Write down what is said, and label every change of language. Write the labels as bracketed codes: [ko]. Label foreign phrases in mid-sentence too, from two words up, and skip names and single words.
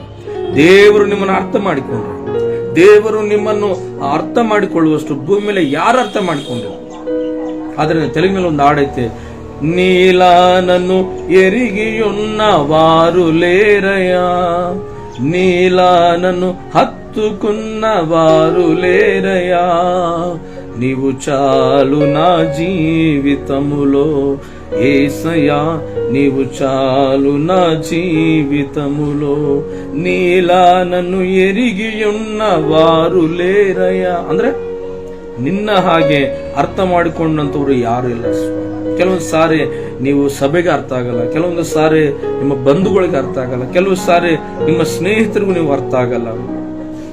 [kn] ದೇವರು ನಿಮ್ಮನ್ನು ಅರ್ಥ ಮಾಡಿಕೊಂಡ್ರು. ದೇವರು ನಿಮ್ಮನ್ನು ಅರ್ಥ ಮಾಡಿಕೊಳ್ಳುವಷ್ಟು ಭೂಮಿ ಮೇಲೆ ಯಾರು ಅರ್ಥ ಮಾಡಿಕೊಂಡ್ರು? ಆದ್ರೆ ತೆಲುಗಿನಲ್ಲಿ ಒಂದು ಹಾಡೈತೆ, [te] నీలానన్ను ఎరిగియున్నవారులేరయ, నీలానన్ను హత్తుకున్నవారులేరయ, నీవు చాలు నా జీవితములో యేసయ్యా, నీవు చాలు నా జీవితములో, నీలా నన్ను ಎರಿಗಿಯುನ್ನವಾರುಲೇರಯ. [kn] ಅಂದ್ರೆ ನಿನ್ನ ಹಾಗೆ ಅರ್ಥ ಮಾಡಿಕೊಂಡಂತವ್ರು ಯಾರು ಇಲ್ಲ. ಕೆಲವೊಂದು ಸಾರಿ ನೀವು ಸಭೆಗೆ ಅರ್ಥ ಆಗಲ್ಲ, ಕೆಲವೊಂದು ಸಾರಿ ನಿಮ್ಮ ಬಂಧುಗಳಿಗೆ ಅರ್ಥ ಆಗಲ್ಲ, ಕೆಲವು ಸಾರಿ ನಿಮ್ಮ ಸ್ನೇಹಿತರಿಗೂ ನೀವು ಅರ್ಥ ಆಗಲ್ಲ.